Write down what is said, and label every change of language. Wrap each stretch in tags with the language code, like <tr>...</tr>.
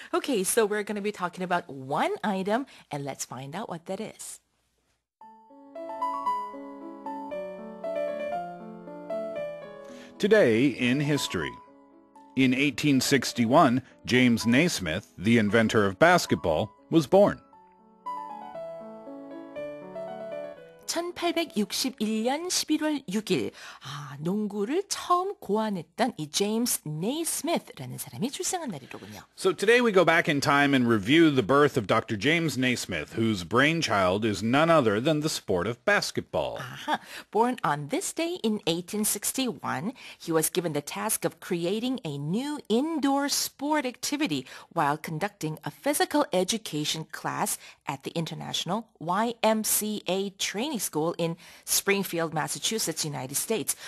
<en>Okay, so we're going to be talking about one item, and let's find out what that is. Today in history. In 1861, James Naismith, the inventor of basketball, was born.</en> <ko>1861년 11월 6일 농구를 처음 고안했던 이 제임스 네이스미스라는 사람이 출생한 날이로군요.</ko> <en>So today we go back in time and review the birth of Dr. James Naismith, whose brainchild is none other than the sport of basketball. Born on this day in 1861, he was given the task of creating a new indoor sport activity while conducting a physical education class at the International YMCA Training School in Springfield, Massachusetts, United States.</en>